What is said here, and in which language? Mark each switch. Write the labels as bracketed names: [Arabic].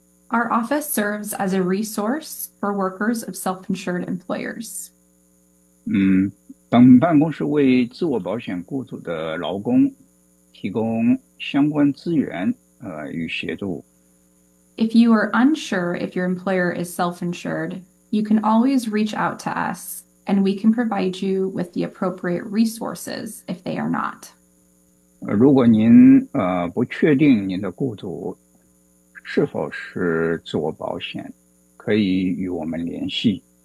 [English] Our office serves as a resource for workers of self-insured employers. [Chinese] 本办公室为自我保险雇主的劳工提供相关资源与协助。If [English] you are unsure if your employer is self-insured, you can always reach out to us, and we can provide you with the appropriate resources if they are not. [Chinese] 如果您不确定您的雇主是否是自我保险，可以与我们联系。